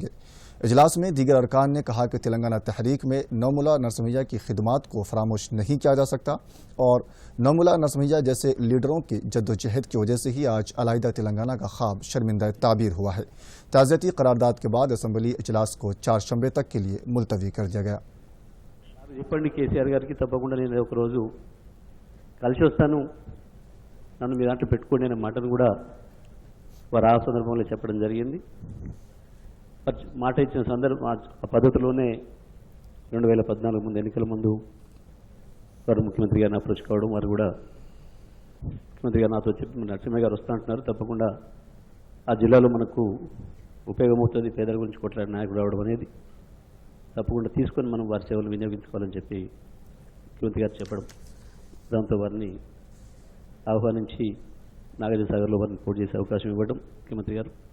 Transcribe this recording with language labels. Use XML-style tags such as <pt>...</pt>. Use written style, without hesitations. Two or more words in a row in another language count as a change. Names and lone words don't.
<ur>اجلاس میں دیگر ارکان نے کہا کہ تلنگانہ تحریک میں نومولا نرسمہیا کی خدمات کو فراموش نہیں کیا جا سکتا اور نومولا نرسمہیا جیسے لیڈروں کی جدوجہد کی وجہ سے ہی آج علیحدہ تلنگانہ کا خواب شرمندہ تعبیر ہوا ہے۔ تعزیتی قرارداد کے بعد اسمبلی اجلاس کو 4 شنبے تک کے لیے ملتوی کر دیا گیا۔</ur> <te>చెప్పండి కేసీఆర్ గారికి తప్పకుండా నేను ఒక రోజు కలిసి వస్తాను, నన్ను మీ దాంట్లో పెట్టుకోండి అనే మాటను కూడా వారు ఆ సందర్భంలో చెప్పడం జరిగింది। మాట ఇచ్చిన సందర్భం ఆ పద్ధతిలోనే 2014 ముందు ఎన్నికల ముందు వారు ముఖ్యమంత్రి గారిని అప్రోచ్ కావడం, వారు కూడా ముఖ్యమంత్రి గారు నాతో చెప్పి నరసింహ గారు వస్తూ అంటున్నారు, తప్పకుండా ఆ జిల్లాలో మనకు ఉపయోగమవుతుంది, పేదల గురించి కొట్లాడే నాయకుడు రావడం అనేది తప్పకుండా తీసుకొని మనం వారి సేవలు వినియోగించుకోవాలని చెప్పి ముఖ్యమంత్రి గారు చెప్పడం, దాంతో వారిని ఆహ్వానించి నాగార్జున సాగర్లో వారిని పోటీ చేసే అవకాశం ఇవ్వడం ముఖ్యమంత్రి గారు।</te>